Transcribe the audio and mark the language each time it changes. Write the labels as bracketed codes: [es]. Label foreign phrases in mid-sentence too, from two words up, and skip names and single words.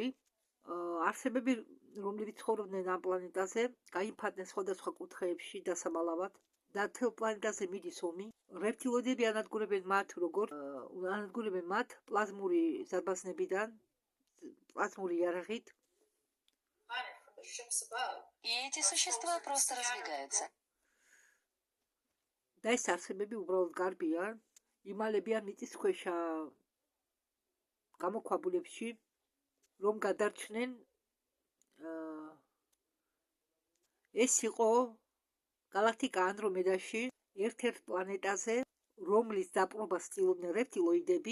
[ka] არსებები, რომლებიც ცხოვრობდნენ ამ პლანეტაზე, გაიფანტნენ სხვადასხვა კუთხეებში დასამალავად და მთელ პლანეტაზე მიდის ომი. რეპტილოიდები ანადგურებენ მათ პლაზმური ზარბაზნებიდან, პლაზმური იარაღით. [ru] И эти существа просто разбегаются. [ka] და ეს არსებები უბრალოდ გარბიან, იმალებიან მიწისქვეშა გამოქვაბულებში, რომ გადარჩნენ. ეს იყო გალაქტიკა ანდრომედაში, ერთ-ერთ პლანეტაზე, რომლის დაპყრობას ცდილობდნენ რეპტილოიდები.